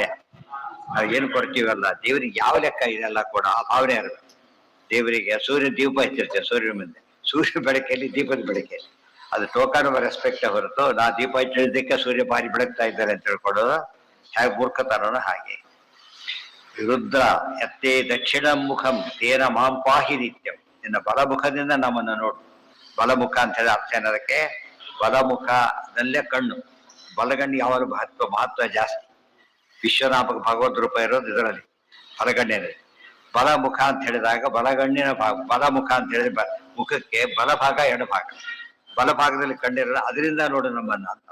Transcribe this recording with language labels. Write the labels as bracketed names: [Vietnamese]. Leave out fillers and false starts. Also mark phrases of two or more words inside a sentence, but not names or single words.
[Kannada] ನಾವು ಏನು ಕೊಡ್ತೀವಲ್ಲ ದೇವರಿಗೆ ಯಾವ ಲೆಕ್ಕ ಇದೆಲ್ಲ ಕೂಡ ಆ ಭಾವನೆ ಇರಬೇಕು. ದೇವರಿಗೆ ಸೂರ್ಯ ದೀಪ ಹಚ್ಚಿರ್ತೇವೆ, ಸೂರ್ಯನ ಮುಂದೆ ಸೂರ್ಯ ಬೆಳಕಲ್ಲಿ ದೀಪದ ಬೆಳಕಲ್ಲಿ ಅದು [English] token respect [Kannada] ಹೊರತು ನಾ ದೀಪ ಹಚ್ಚಿದ್ದಕ್ಕೆ ಸೂರ್ಯ ಭಾರಿ ಬೆಳಗ್ತಾ ಇದ್ದಾರೆ ಅಂತ ಹೇಳ್ಕೊಡೋದು ಹೇಗೆ ಮೂರ್ಖತನೋ ಹಾಗೆ. [Sanskrit] ರುದ್ರ ಎತ್ತೇ ದಕ್ಷಿಣ ಮುಖಂ ತೇನ ಮಾಂ ಪಾಹಿ ನಿತ್ಯಂ. [Kannada] ನಿನ್ನ ಬಲಮುಖದಿಂದ ನಮ್ಮನ್ನು ನೋಡು. ಬಲಮುಖ ಅಂತ ಹೇಳಿ ಅರ್ಥ ಏನದಕ್ಕೆ? ಬಲಮುಖದಲ್ಲೇ ಕಣ್ಣು. ಬಲಗಣ್ಣು ಯಾವಾಗ ಮಹತ್ವ ಜಾಸ್ತಿ. ವಿಶ್ವನಾಮಕ ಭಗವದ್ ರೂಪ ಇರೋದು ಇದರಲ್ಲಿ ಬಲಗಣ್ಣಿನಲ್ಲಿ. ಬಲಮುಖ ಅಂತ ಹೇಳಿದಾಗ ಬಲಗಣ್ಣಿನ ಭಾಗ. ಬಲಮುಖ ಅಂತ ಹೇಳಿದ್ರೆ ಮುಖಕ್ಕೆ ಬಲಭಾಗ ಎಡಭಾಗ. ಬಲಭಾಗದಲ್ಲಿ ಕಣ್ಣಿರಲ್ಲ, ಅದರಿಂದ ನೋಡು ನಮ್ಮನ್ನ ಅಂತ.